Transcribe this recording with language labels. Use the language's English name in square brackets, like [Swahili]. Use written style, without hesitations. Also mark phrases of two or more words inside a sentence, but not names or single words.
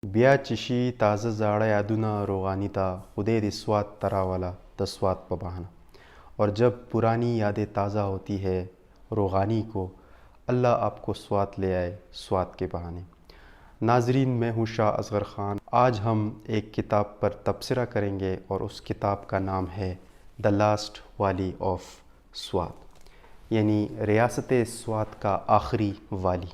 [Pashto] بیا چشی تازه زاړه یادونه روغانی تا خدے دے سوات ترا والا د سوات پہ بہانا. [Urdu] اور جب پرانی یادیں تازہ ہوتی ہے روغانی کو، اللہ آپ کو سوات لے آئے سوات کے بہانے. ناظرین، میں ہوں شاہ اصغر خان. آج ہم ایک کتاب پر تبصرہ کریں گے اور اس کتاب کا نام ہے دا لاسٹ والی آف سوات، یعنی ریاست سوات کا آخری والی.